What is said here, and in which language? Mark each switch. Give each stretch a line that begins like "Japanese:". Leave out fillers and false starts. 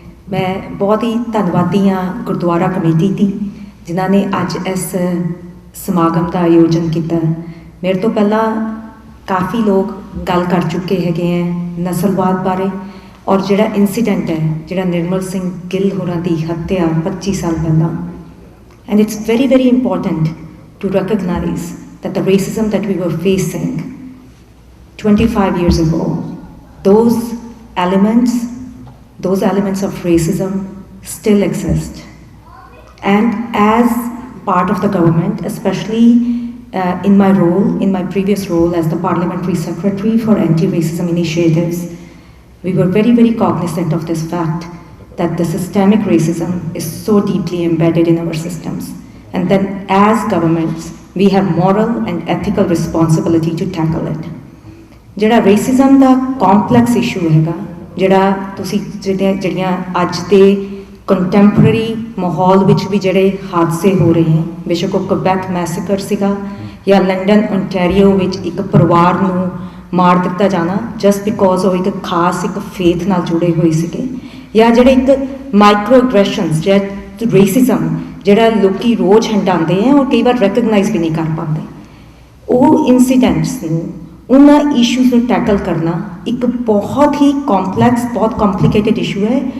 Punjabi: ਮੈਂ ਬਹੁਤ ਹੀ ਧੰਨਵਾਦੀ ਹਾਂ ਗੁਰਦੁਆਰਾ ਕਮੇਟੀ ਦੀ, ਜਿਨ੍ਹਾਂ ਨੇ ਅੱਜ ਇਸ ਸਮਾਗਮ ਦਾ ਆਯੋਜਨ ਕੀਤਾ। ਮੇਰੇ ਤੋਂ ਪਹਿਲਾਂ ਕਾਫੀ ਲੋਕ ਗੱਲ ਕਰ ਚੁੱਕੇ ਹੈਗੇ ਹੈ ਨਸਲਵਾਦ ਬਾਰੇ, ਔਰ ਜਿਹੜਾ ਇਨਸੀਡੈਂਟ ਹੈ, ਜਿਹੜਾ ਨਿਰਮਲ ਸਿੰਘ ਗਿੱਲ ਹੋਰਾਂ ਦੀ ਹੱਤਿਆ 25 ਸਾਲ ਪਹਿਲਾਂ।
English: And it's very very important to recognize that the racism that we were facing 25 years ago, those elements of racism still exist. And as part of the government, especially in my previous role as the Parliamentary Secretary for Anti-Racism Initiatives, we were very, very cognizant of this fact that the systemic racism is so deeply embedded in our systems. And then as governments, we have moral and ethical responsibility to tackle it.
Punjabi: ਜਿਹੜਾ racism ਦਾ complex issue ਹੈਗਾ, ਜਿਹੜਾ ਤੁਸੀਂ ਜਿਹੜੀਆਂ ਅੱਜ ਦੇ ਕੰਟੈਂਪਰਰੀ ਮਾਹੌਲ ਵਿੱਚ ਵੀ ਜਿਹੜੇ ਹਾਦਸੇ ਹੋ ਰਹੇ ਹਨ, ਬੇਸ਼ੱਕ ਉਹ ਕੁਬੈਕ ਮੈਸੇਕਰ ਸੀਗਾ ਜਾਂ ਲੰਡਨ ਓਨਟਾਰੀਓ ਵਿੱਚ ਇੱਕ ਪਰਿਵਾਰ ਨੂੰ ਮਾਰ ਦਿੱਤਾ ਜਾਣਾ ਜਸਟ ਬਿਕੋਜ਼ ਉਹ ਇੱਕ ਖਾਸ ਇੱਕ ਫੇਥ ਨਾਲ ਜੁੜੇ ਹੋਏ ਸੀਗੇ, ਜਾਂ ਜਿਹੜੇ ਇੱਕ ਮਾਈਕਰੋ ਐਗਰੈਸ਼ਨਸ ਜਿਹੜਾ ਰੇਸਿਜ਼ਮ ਜਿਹੜਾ ਲੋਕੀ ਰੋਜ਼ ਹੰਡਾਉਂਦੇ ਹੈ ਔਰ ਕਈ ਵਾਰ ਰੈਕਗਨਾਈਜ਼ ਵੀ ਨਹੀਂ ਕਰ ਪਾਉਂਦੇ, ਉਹ ਇਨਸੀਡੈਂਟਸ ਨੂੰ, ਉਹਨਾਂ ਇਸ਼ੂਜ਼ ਨੂੰ ਟੈਕਲ ਕਰਨਾ ਇੱਕ ਬਹੁਤ ਹੀ ਕੰਪਲੈਕਸ, ਬਹੁਤ ਕੰਪਲਿਕੇਟਿਡ ਇਸ਼ੂ ਹੈ।